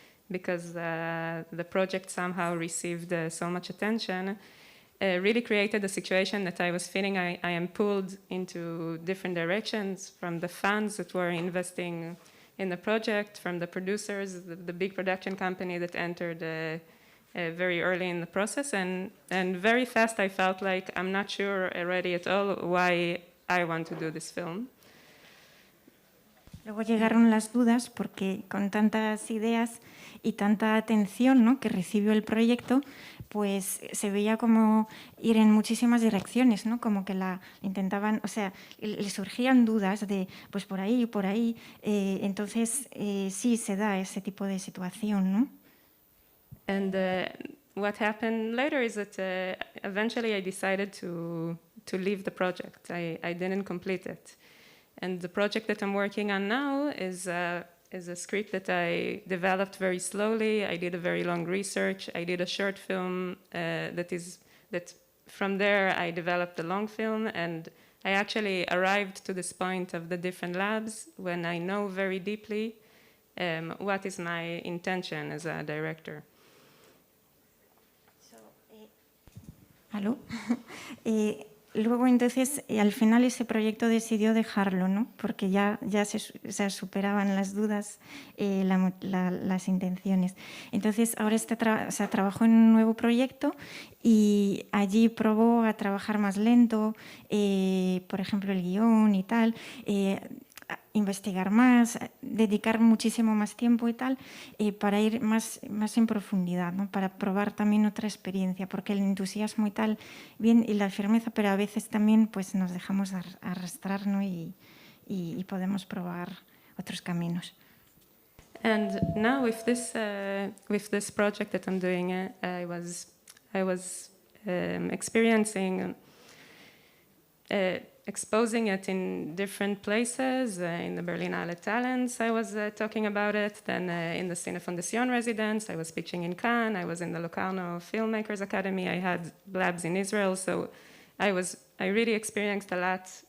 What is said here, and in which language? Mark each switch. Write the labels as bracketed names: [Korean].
[English] the project somehow received so much attention, really created a situation that I was feeling I am pulled into different directions from the funds that were investing in the project, from the producers, the big production company that entered very early in the process, and very fast I felt like I'm not sure already at all why I want to do this film. [Spanish] Luego llegaron las dudas porque con tantas ideas y tanta atención, ¿no?, que recibió el proyecto, pues se veía como ir en muchísimas direcciones, ¿no? Como que la intentaban, o sea, le surgían dudas de pues por ahí, entonces sí se da ese tipo de situación, ¿no? [English] And what happened later is that eventually I decided to leave the project. I didn't complete it. And the project that I'm working on now is a script that I developed very slowly. I did a very long research. I did a short film that from there I developed a long film, and I actually arrived to this point of the different labs when I know very deeply what is my intention as a director. [Spanish] ¿Aló? luego entonces al final ese proyecto decidió dejarlo, ¿no? Porque ya se superaban las dudas, las intenciones. Entonces ahora trabajó en un nuevo proyecto y allí probó a trabajar más lento, por ejemplo el guión y tal, investigar más, dedicar muchísimo más tiempo y tal, para ir más en profundidad, ¿no? Para probar también otra experiencia, porque el entusiasmo y tal, bien, y la firmeza, pero a veces también pues nos dejamos arrastrar, ¿no? y podemos probar otros caminos. [English] And now with this project that I'm doing, I was experiencing exposing it in different places, in the Berlinale Talents, I was talking about it, then in the Cinefondazione residence, I was pitching in Cannes, I was in the Locarno Filmmakers Academy, I had labs in Israel, so I really experienced a lot